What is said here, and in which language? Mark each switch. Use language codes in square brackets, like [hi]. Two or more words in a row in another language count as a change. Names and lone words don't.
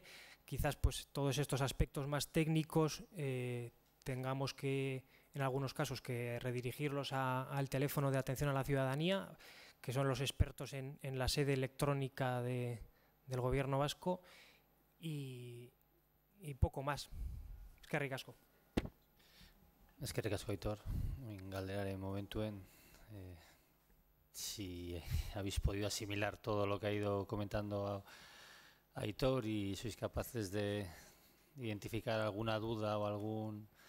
[es] Quizás pues todos estos aspectos más técnicos tengamos que, en algunos casos, que redirigirlos al teléfono de atención a la ciudadanía, que son los expertos en la sede electrónica del Gobierno vasco, y poco más. [eu] Eskerrik asko. Eskerrik asko, Aitor. Galderaren momentuen, [es] si habéis podido asimilar todo lo que ha ido comentando Aitor y sois capaces de identificar alguna duda o algún...